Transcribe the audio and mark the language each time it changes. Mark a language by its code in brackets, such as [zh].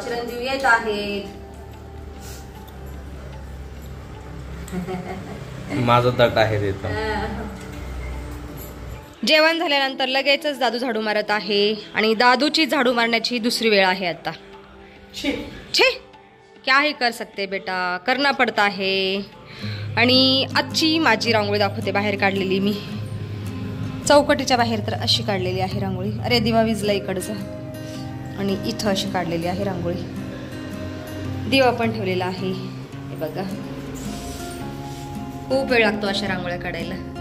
[mr] चिरंजीव येत आहेत. माझं तट आहे तिथं. जेवण झाल्यानंतर लगेचच दादू झाडू मारत आहे आणि दादूची झाडू मारण्याची दुसरी वेळ आहे आता. [hi] छे, क्या ही कर सकते बेटा, करना पडता है. [mr] आणि आजची माझी रांगोळी दाखवते, बाहेर काढलेली मी. चौकटीच्या बाहेर तर अशी काढलेली आहे रांगोळी. अरे दिवा विजला इकडचं. आणि इथं अशी काढलेली आहे रांगोळी. दिवा पण ठेवलेला आहे. हे बघा, खूप वेळ लागतो अशा रांगोळ्या काढायला.